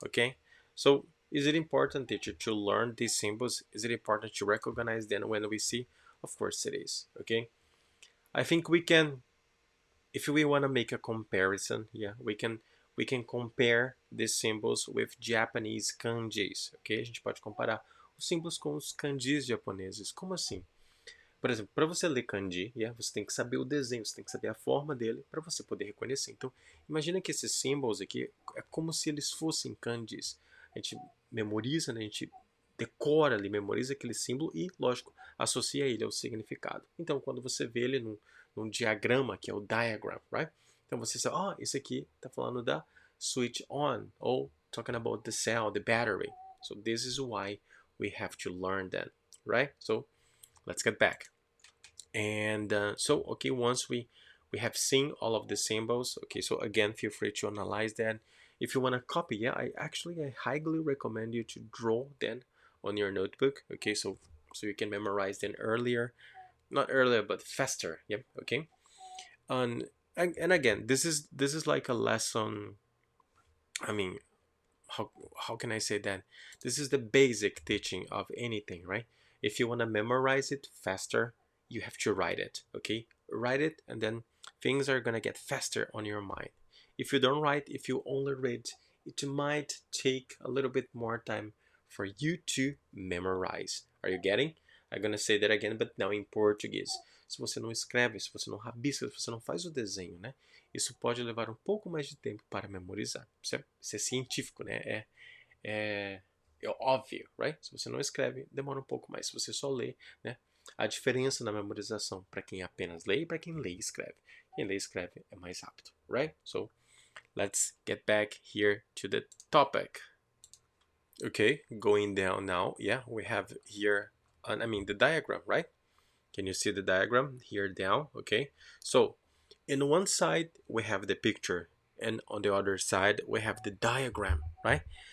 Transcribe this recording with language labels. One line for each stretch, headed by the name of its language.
English: Okay, so is it important, teacher, to learn these symbols? Is it important to recognize them when we see? Of course it is. Okay, I think we can, if we want to make a comparison, yeah, we can compare these symbols with Japanese kanjis.
Portuguese: Ok, a gente pode comparar os símbolos com os kanjis japoneses. Como assim? Por exemplo, para você ler kanji, yeah, você tem que saber o desenho, você tem que saber a forma dele para você poder reconhecer. Então, imagina que esses símbolos aqui é como se eles fossem kanjis. A gente memoriza, né? A gente decora ali, memoriza aquele símbolo e, lógico, associa ele ao significado. Então, quando você vê ele num diagrama, que é o diagram, right? Então você sabe, esse aqui está falando da switch on, ou
English: talking about the cell, the battery. So this is why we have to learn that, right? So let's get back. And so, okay, once we have seen all of the symbols, okay, so again, feel free to analyze that. If you want to copy, yeah, I highly recommend you to draw them on your notebook, okay, so you can memorize them earlier, not earlier, but faster, yeah, okay. And again, this is like a lesson. I mean, how can I say that? This is the basic teaching of anything, right? If you want to memorize it faster, you have to write it, okay? Write it, and then things are gonna get faster on your mind. If you don't write, if you only read, it might take a little bit more time for you to memorize. Are you getting? I'm gonna say that again, but now in Portuguese.
Portuguese: Se você não escreve, se você não rabisca, se você não faz o desenho, né? Isso pode levar um pouco mais de tempo para memorizar. Isso é científico, né? É óbvio, right? Se você não escreve, demora um pouco mais. Se você só lê, né? A diferença na memorização para quem apenas lê e para quem lê e escreve. Quem lê e escreve é mais rápido, right?
English: So, let's get back here to the topic. Okay, going down now. Yeah, we have here, the diagram, right? Can you see the diagram here down? Okay, so in one side we have the picture, and on the other side we have the diagram, right?